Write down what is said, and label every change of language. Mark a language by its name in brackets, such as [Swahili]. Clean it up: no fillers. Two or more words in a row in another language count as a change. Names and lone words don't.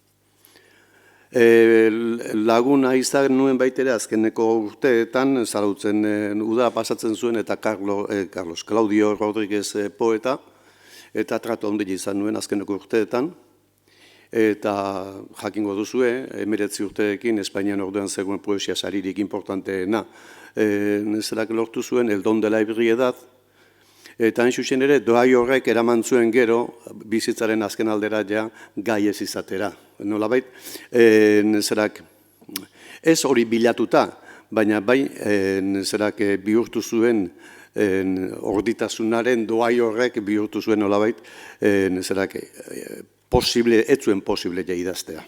[Basque] Laguna izan nuen baitere azkeneko urteetan, zarautzen uda pasatzen zuen eta Carlos Claudio Rodríguez poeta, eta tratu handia izan nuen azkeneko urteetan, eta jakingo duzue, 19 urteekin Espainian orduan zegoen poesia saririk importanteena, zerak lortu zuen El don de la ebriedad, eta hain zuzen ere, doai horrek eraman zuen gero, bizitzaren azken aldera ja gai ez izatera. Nolabait, zerak, ez hori bilatuta, baina bai, zerak bihurtu zuen orditasunaren doai horrek bihurtu zuen nolabait, zerak, ez zuen posible ja idaztea.